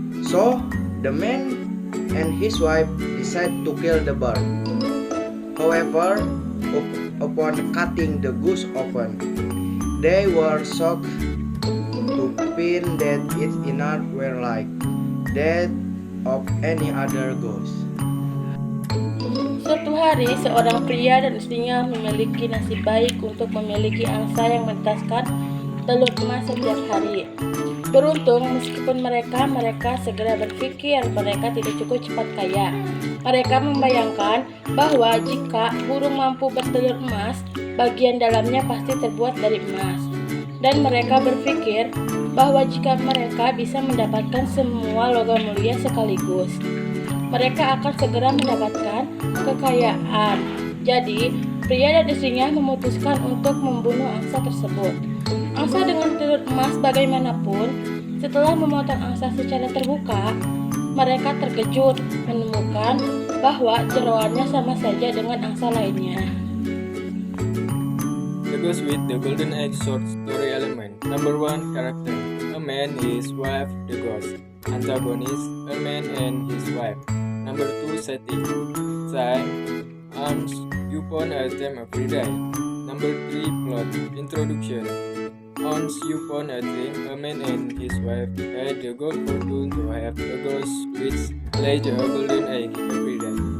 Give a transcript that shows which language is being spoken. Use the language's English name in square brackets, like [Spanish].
[English] So the man and his wife decided to kill the bird. However, upon cutting the goose open, they were shocked to find that its innards were like that of any other goose. [Indonesian] Suatu hari, seorang pria dan istrinya memiliki nasib baik untuk memiliki angsa yang menetaskan telur emas setiap hari. Beruntung, meskipun mereka segera berpikir mereka tidak cukup cepat kaya. Mereka membayangkan bahwa jika burung mampu bertelur emas, bagian dalamnya pasti terbuat dari emas. Dan mereka berpikir bahwa jika mereka bisa mendapatkan semua logam mulia sekaligus, mereka akan segera mendapatkan kekayaan. Jadi, pria dan istrinya memutuskan untuk membunuh angsa tersebut. Angsa dengan telur emas bagaimanapun, setelah memotong angsa secara terbuka, mereka terkejut menemukan bahwa jeroannya sama saja dengan angsa lainnya. [English] The Goose with the Golden Egg short story element. Number 1 character. A man, his wife, the goose. Antagonist, a man and his wife. Number 2 setting. Time, arms, upon a time every day. Number 3 plot. Introduction. Once upon a time, a man and his wife had the good fortune to have a goose which laid a golden egg every day.